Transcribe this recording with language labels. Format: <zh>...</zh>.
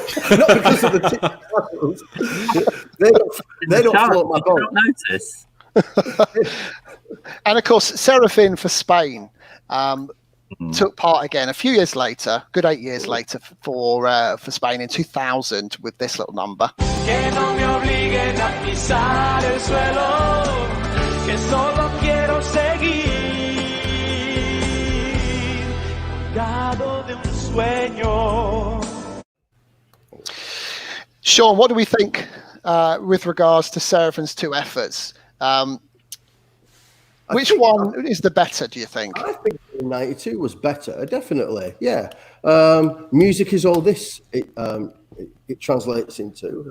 <en>Not because of the tits and tassels. They don't float my boat. Notice. And of course, Serafin for Spain took part again a few years later, good 8 years later, for Spain in 2000 with this little number.</en> <es>Que no me obliguen a pisar el suelo, que solo quiero seguir, dado de un sueño.</es> <en>Sean, what do we think with regards to Serafin's 2 efforts? Which one is the better, do you think? I think 92 was better, definitely. Yeah. Music is all this it translates into.</en>